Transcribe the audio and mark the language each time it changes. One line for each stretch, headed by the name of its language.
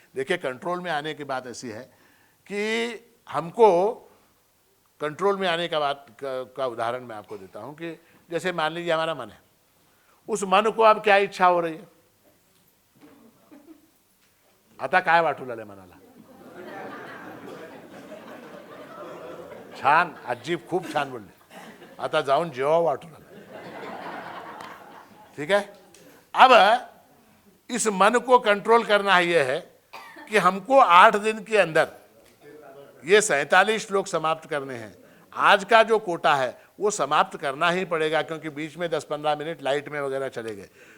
Hindi: देखिए, कंट्रोल में आने की बात ऐसी है कि हमको कंट्रोल में आने का बात का उदाहरण मैं आपको देता हूं कि जैसे मान लीजिए हमारा मन है, उस मन को अब क्या इच्छा हो रही है?
Marathi: आता काय वाटू लागले मनाला? छान, आजी खूप छान बोलले, आता जाऊन जेवा वाटू लागले।
Hindi: ठीक है, अब इस मन को कंट्रोल करना यह है कि हमको 8 दिन के अंदर ये 47 श्लोक समाप्त करने हैं। आज का जो कोटा है वो समाप्त करना ही पड़ेगा, क्योंकि बीच में 10-15 मिनट लाइट में वगैरह चले गए।